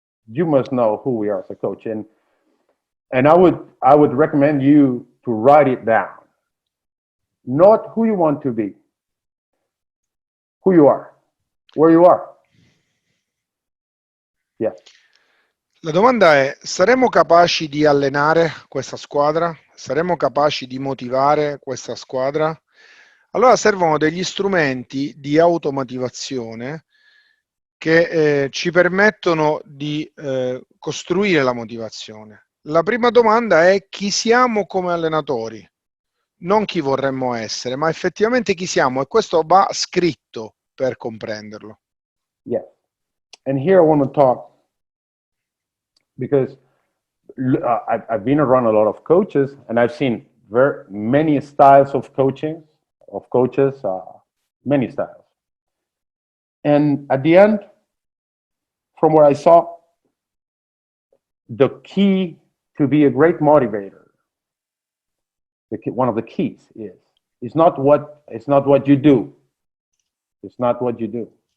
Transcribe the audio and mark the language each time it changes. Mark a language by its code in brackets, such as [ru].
[en] You must know who we are as a coach, and I would recommend you to write it down. Not who you want to be, who you are, where you are. Yeah. [it] La domanda è: saremo capaci di allenare questa squadra? Saremo capaci di motivare questa squadra? Allora servono degli strumenti di automotivazione che ci permettono di costruire la motivazione. La prima domanda è: chi siamo come allenatori? Non chi vorremmo essere, ma effettivamente chi siamo, e questo va scritto per comprenderlo. [en] Yes. And here I want to talk because I've been around a lot of coaches and I've seen very many styles of coaching, of coaches, many styles. And at the end, from what I saw, the key to be a great motivator, one of the keys is not what you do. It's not what you do.